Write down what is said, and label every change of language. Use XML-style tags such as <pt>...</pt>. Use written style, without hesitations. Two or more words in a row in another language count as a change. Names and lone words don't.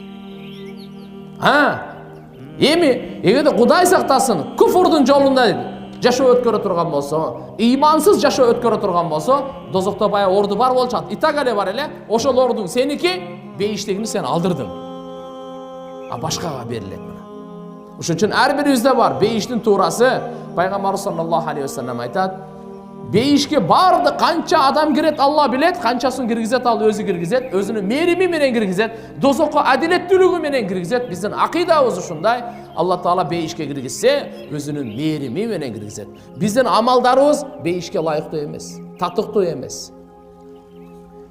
<ky>Эми эгерде Кудай сактасын, күфүрдүн жолунда жашоо өткөрө турган болсо, имансыз жашоо өткөрө турган болсо, дозокто бая орду бар болчат. Итак эле бар эле, ошол ордуң сеники, бейиштегини сен алдырдың. А башкага берилет. Ошон үчүн ар бирибизде бар бейиштин туурасы. Пайгамбар</ky> <ar>صلى الله عليه وسلم</ar> <ky>айтат: бейишке барды канча адам кирет Алла билет, канчасын киргизет ал өзү киргизет, өзүнүн мерими менен киргизет, дозокко адилеттүүлүгү менен киргизет. Биздин акыйдабыз ушундай. Алла Таала бейишке киргизсе, өзүнүн мерими менен киргизет. Биздин амалдарыбыз бейишке ылайыктуу эмес, татыктуу эмес.</ky>